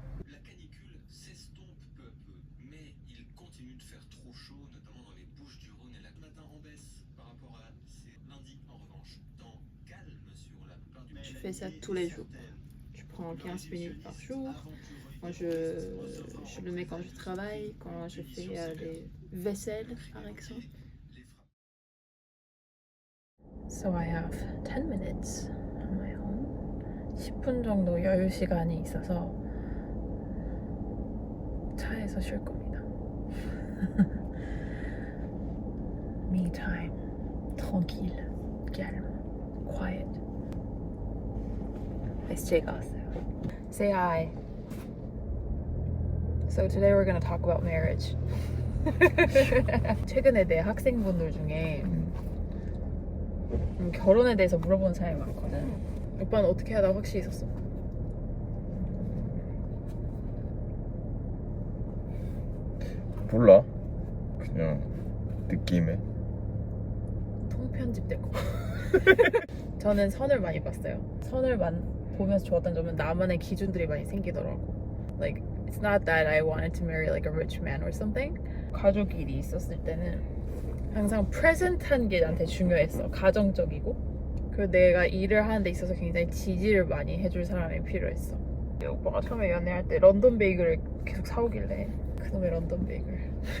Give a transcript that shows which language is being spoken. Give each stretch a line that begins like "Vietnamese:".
French: La canicule s'estompe peu à peu, mais il continue de faire trop chaud, notamment dans les Bouches-du-Rhône et la matin en baisse par rapport à ces lundis. En revanche, temps calme sur la plupart du Je fais ça tous les jours. Je prends 15 minutes par jour. Moi, je le mets quand je travaille, quand je fais les vaisselles, par exemple.
English: So I have 10 minutes on my own.
Korean: 10분 정도 여유 시간이 있어서 차에서 쉴 겁니다.
English: Me time.
French: Tranquille, calme,
English: quiet.
Korean: SJ가 왔어요.
English: Say hi. So today we're gonna talk about marriage.
Korean: 최근에 내 학생분들 중에 결혼에 대해서 물어보는 사람이 많거든. 오빠는 어떻게 하다 확실히 있었어? 몰라. 그냥 느낌에. 통편집될 거. 저는 선을 많이 봤어요. 선을 보면서 좋았던 점은 나만의 기준들이 많이 생기더라고.
English: Like it's not that I wanted to marry like a rich man or something.
Korean: 가족일이 있었을 때는 항상 프레젠트한 게 나한테 중요했어. 가정적이고. 그리고 내가 일을 하는 데 있어서 굉장히 지지를 많이 해줄 사람이 필요했어. 오빠가 처음에 연애할 때 런던 베이글을 계속 사오길래 그놈의 런던 베이글.